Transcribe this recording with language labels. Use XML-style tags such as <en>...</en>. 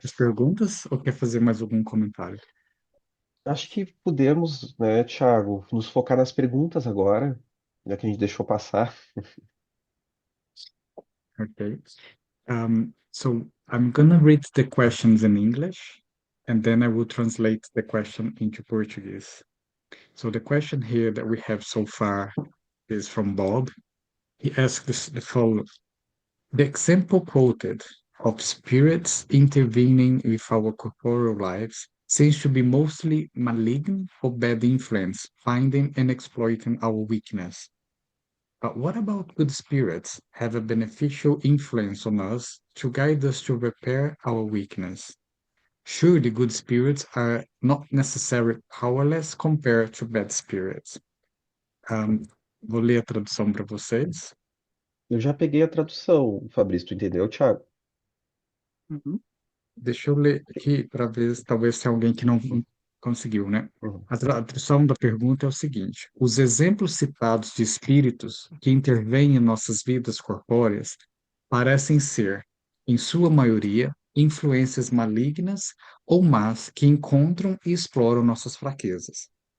<pt>as perguntas ou quer fazer mais algum comentário? acho que podemos, né, Thiago, nos focar nas perguntas agora, já que a gente deixou passar.</pt> <en>Okay. So I'm gonna read the questions in English, and then I will translate the question into Portuguese. So the question here that we have so far is from Bob. He asks the following. The example quoted of spirits intervening with our corporeal lives seems to be mostly malign or bad influence, finding and exploiting our weakness. But what about good spirits have a beneficial influence on us to guide us to repair our weakness? Surely good spirits are not necessarily powerless compared to bad spirits.</en> <pt>Um, Vou ler a tradução para vocês. Eu já peguei a tradução, Fabrício, tu entendeu, Thiago? Uhum. Deixa eu ler aqui para ver se talvez tenha alguém que não conseguiu, né? Uhum. A tradução da pergunta é o seguinte: os exemplos citados de espíritos que intervêm em nossas vidas corpóreas parecem ser, em sua maioria, influências malignas ou más que encontram e exploram nossas fraquezas.</pt>